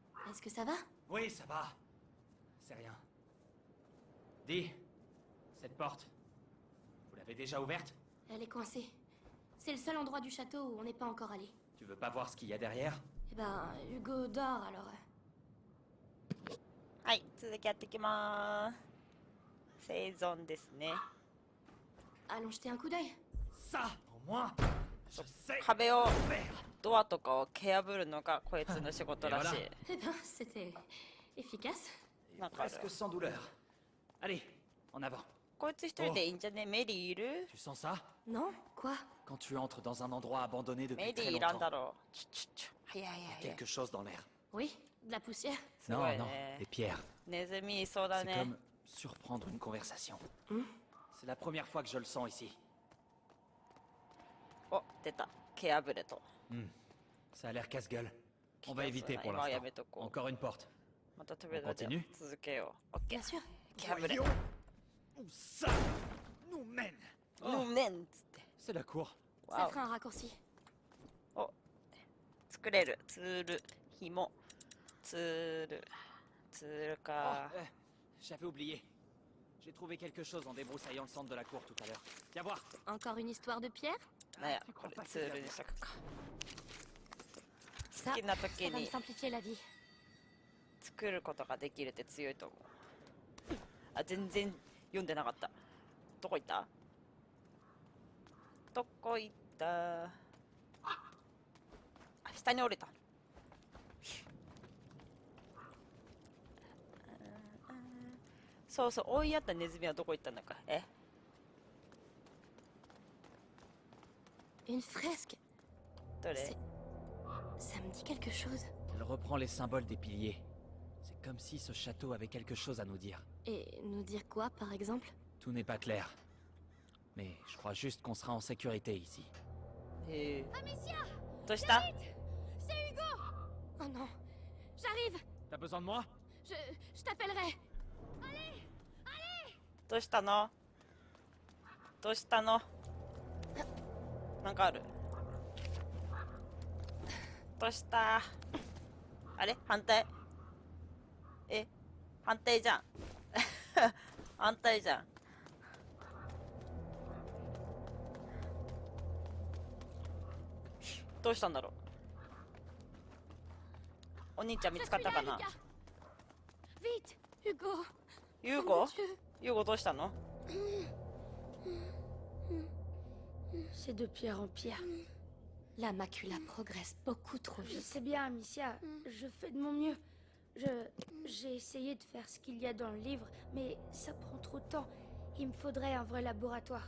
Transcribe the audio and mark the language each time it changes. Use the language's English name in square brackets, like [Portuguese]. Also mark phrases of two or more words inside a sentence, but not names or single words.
[French] Est-ce que ça va? Oui, ça va. C'est rien. Dis, cette porte, vous l'avez déjà ouverte? Elle est coincée. C'est le seul endroit du château où on n'est pas encore allé. Tu veux pas voir ce qu'il y a derrière? Eh ben, Hugo dort alors. [Japanese] はい、続きやっていきまーす。生存ですね。 [French] Allons jeter un coup d'œil. Ça, au moins, je sais [Japanese] 壁を [French] faire. [Japanese] ドアとかを蹴破るのがこいつの仕事らしい。 [French] Eh ben, c'était efficace. Et [Japanese] なんかある。 [French] presque sans douleur. Allez, en avant. [Japanese] こいつ一人でいいんじゃね？メリーいる？ [French] Tu sens ça? Non? Quoi? Quand tu entres dans un endroit abandonné [Japanese] メ [French] depuis [Japanese] リ [French] très [Japanese] ーいらんだ [French] longtemps, [Japanese] ろう。早い早い早い。 [French] quelque chose dans l'air. Oui, de la poussière. [Japanese] すごい [French] Non, [Japanese] ね [French] des pierres. [Japanese] ネズミいそうだ [French] C'est [Japanese] ね。 [French] comme surprendre une conversation. C'est la première fois que je le sens ici. [Japanese] お、出た。蹴破れと。 [French] Ça a l'air casse-gueule. On va éviter pour Imma l'instant. [Japanese] Yametoko. [French] Encore une porte. [Japanese] また扉で continue 続けよう。オッケ [French] Bien [Japanese] ー。 [French] sûr. [Japanese] 蹴破れ。 [French] Où ça nous mène. [Japanese] うめんっつって。 [French] C'est la cour. Ça [Japanese] わ [French] fera un raccourci. [Japanese] お。お。作れる。ツール。紐。ツール。ツール [French] Oh, [Japanese] か。 [French] j'avais oublié. J'ai trouvé quelque chose en débroussaillant le centre de la cour tout à l'heure. Viens voir. Encore une histoire de pierre? [Japanese] なんや、これツールにしとくか。 [French] Ça, Qui n'a pas ça va gagné. me simplifier la vie. [Japanese] 作ることができるって強いと思う。あ、全然読んでなかった。どこ行った？どこ行った？あ、下に降りた。そうそう、追いやったネズミはどこ行ったんだか。え？ [French] Une fresque. [Japanese] どれ？ [French] C'est... Ça me dit quelque chose. Elle reprend les symboles des piliers. C'est comme si ce château avait quelque chose à nous dire. Et nous dire quoi, par exemple? Tout n'est pas clair. Mais je crois juste qu'on sera en sécurité ici. [Japanese] へえ。 [French] Amicia! [Japanese] どうした？ [French] C'est Hugo! Oh non. J'arrive! T'as besoin de moi? Je t'appellerai! [Japanese] どうしたの？どうしたの？なんかある。どうした？あれ？反対？え？反対じゃん。反対じゃん。どうしたんだろう。お兄ちゃん見 [French] Je [Japanese] つか [French] suis [Japanese] ったか [French] là, [Japanese] な？ [French] Lucas! Vite! Hugo! [Japanese] ユー [French] Oh [Japanese] ゴ [French] mon Dieu. [Japanese] ユーゴどうしたの？ [French] C'est de pierre en pierre. La macula progresse beaucoup trop Je vite. sais bien, Amicia. Je fais de mon mieux. J'ai essayé de faire ce qu'il y a dans le livre, mais ça prend trop de temps. Il me faudrait un vrai laboratoire.